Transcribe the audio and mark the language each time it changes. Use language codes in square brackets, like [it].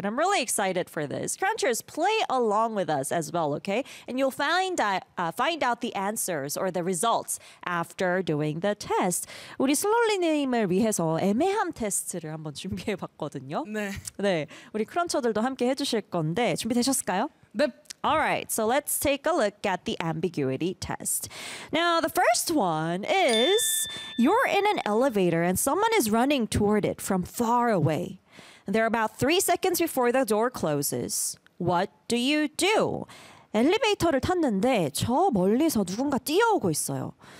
[en] And I'm really excited for this. Crunchers, play along with us as well, okay? And you'll find out the answers or the results after doing the test. [ko] 우리 슬롤리님을 위해서 애매함 테스트를 한번 준비해봤거든요. 네. 네. 우리 크런처들도 함께 해주실 건데 준비되셨을까요? 네. [en] All right. So let's take a look at the ambiguity test. Now, the first one is you're in an elevator and someone is running toward it from far away. They're about 3 seconds before the door closes. What do you do? [ko] 엘리베이터를 탔는데 저 멀리서 누군가 뛰어오고 있어요.